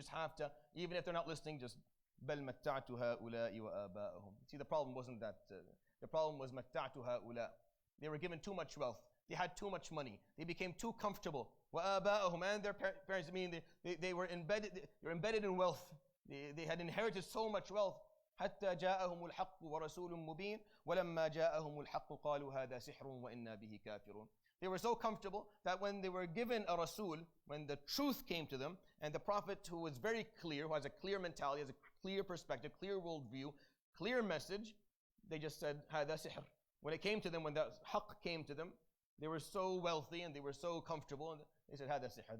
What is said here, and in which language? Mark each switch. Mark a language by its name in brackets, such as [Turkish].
[English] You just have to, even if they're not listening, just [Arabic] بَلْ مَتَّعْتُ هَؤُلَاءِ وَآبَاءَهُم. [English] See, the problem wasn't that. The problem was [Arabic] مَتَّعْتُ هَؤُلَاء. [English] They were given too much wealth. They had too much money. They became too comfortable. [Arabic] وَآبَاءَهُم, [English] and their parents, they were embedded in wealth. They had inherited so much wealth. [Arabic] حتى جاءهم الحق ورسول مبين ولما جاءهم الحق قالوا هذا سحر وإنا به كافرون. [English] They were so comfortable that when they were given a Rasul, when the truth came to them, and the Prophet who was very clear, who has a clear mentality, has a clear perspective, clear worldview, clear message, they just said [Arabic] هذا سحر. [English] When it came to them, when the haqq came to them, they were so wealthy and they were so comfortable, and they said [Arabic] هذا سحر.